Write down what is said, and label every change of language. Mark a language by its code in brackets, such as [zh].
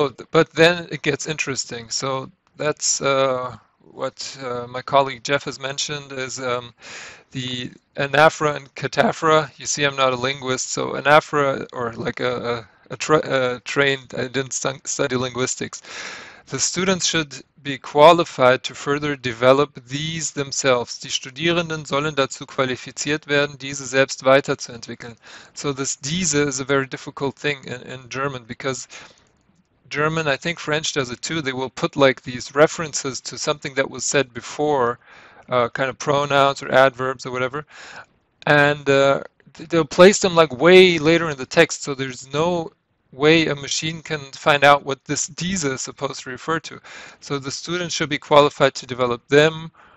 [en] But then it gets interesting. So that's what my colleague Jeff has mentioned is the anaphora and cataphora. You see, I'm not a linguist, so anaphora, or like a trained, I didn't study linguistics. The students should be qualified to further develop these themselves. [de] Die Studierenden sollen dazu qualifiziert werden, diese selbst weiterzuentwickeln. [en] So this diese is a very difficult thing in German, because German, I think French does it too, they will put like these references to something that was said before, kind of pronouns or adverbs or whatever, and they'll place them like way later in the text, so there's no way a machine can find out what this diese is supposed to refer to. So the students should be qualified to develop them